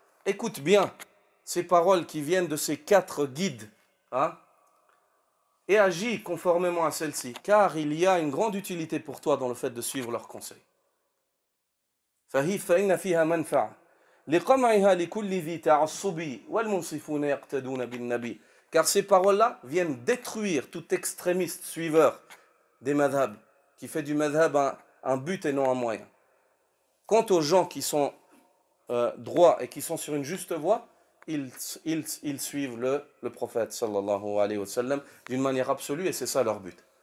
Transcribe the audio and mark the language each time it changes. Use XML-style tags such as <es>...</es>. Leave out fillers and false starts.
<fr>Écoute bien ces paroles qui viennent de ces 4 guides, et agis conformément à celles-ci, car il y a une grande utilité pour toi dans le fait de suivre leurs conseils.</fr> <ar>فإن فيها منفعة لقمعها لكل ذي تعصب والمنصفون يقتدون بالنبي.</ar> <fr>Car ces paroles-là viennent détruire tout extrémiste suiveur des madhab, qui fait du madhab un but et non un moyen. Quant aux gens qui sont droits et qui sont sur une juste voie, ils suivent le prophète sallallahu alayhi wa sallam d'une manière absolue et c'est ça leur but.</fr>